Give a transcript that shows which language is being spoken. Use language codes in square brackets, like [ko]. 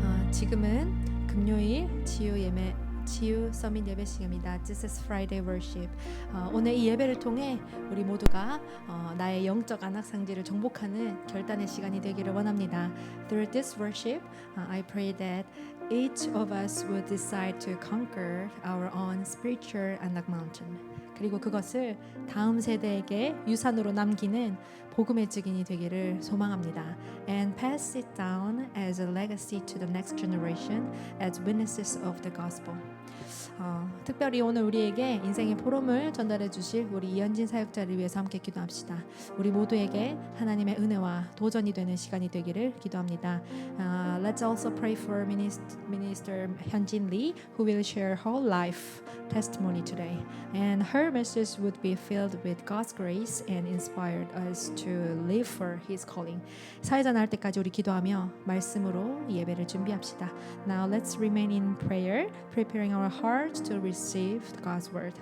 [ko] 지금은 금요일 치유 서밋 예배 시간입니다. [en] This is Friday worship. [ko] 오늘 이 예배를 통해 우리 모두가 나의 영적 안악상지를 정복하는 결단의 시간이 되기를 원합니다. [en] Through this worship, I pray that each of us would decide to conquer our own spiritual Anak mountain. [ko] 그리고 그것을 다음 세대에게 유산으로 남기는 복음의 증인이 되기를 소망합니다. [en] And pass it down as a legacy to the next generation as witnesses of the gospel. [ko] 특별히 오늘 우리에게 인생의 포럼을 전달해 주실 우리 이현진 사역자를 위해서 함께 기도합시다. 우리 모두에게 하나님의 은혜와 도전이 되는 시간이 되기를 기도합니다. [en] Let's also pray for Minister Hyunjin Lee, who will share her life testimony today. And her message would be filled with God's grace and inspired us to live for His calling. [ko] 사회자 나올 때까지 우리 기도하며 말씀으로 이 예배를 준비합시다. [en] Now let's remain in prayer, preparing our hearts to receive God's word.